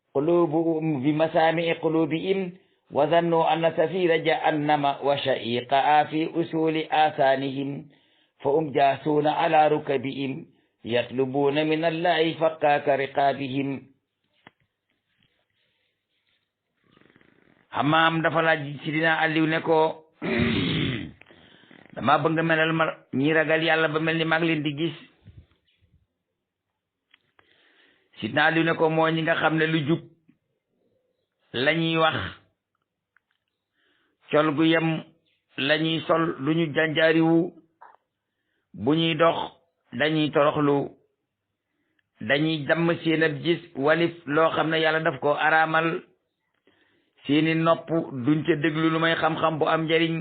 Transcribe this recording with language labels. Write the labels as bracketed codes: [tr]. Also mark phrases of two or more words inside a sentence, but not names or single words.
[ar] قلوبهم وظنوا أن زفير جهنم وشهيقها في أصول آذانهم فجثوا على ركبهم يطلبون من الله فكاك رقابهم. [wo] Hammaam dafa laaj Sidina Aliou ne ko dama bëgg nga melal ma ñi ragal yàlla ba mel ni maa ngi leen di gis. Sidina Aliou ne ko moo ñi nga xam ne lu jub lañuy wax, col gu yem lañuy sol, lu ñu janjaariwu, bu ñuy dox dañuy toroxlu, dañuy damm seen ab gis walif loo xam ne yàlla daf ko araamal, seeni nopp duñ ca déglu lu may xam-xam bu am njariñ.